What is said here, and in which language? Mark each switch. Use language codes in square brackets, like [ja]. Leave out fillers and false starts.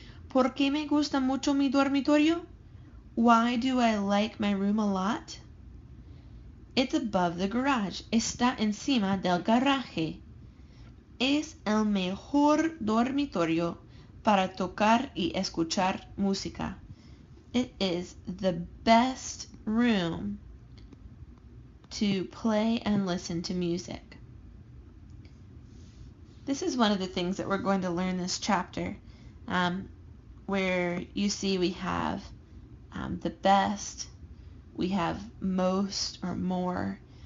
[es] ¿Por qué me gusta mucho mi dormitorio? [en] Why do I like my room a lot? It's above the garage. [es] Está encima del garaje. Es el mejor dormitorio para tocar y escuchar música. [en] It is the best room to play and listen to music. This is one of the things that we're going to learn this chapter, where you see we have the best, we have most or more.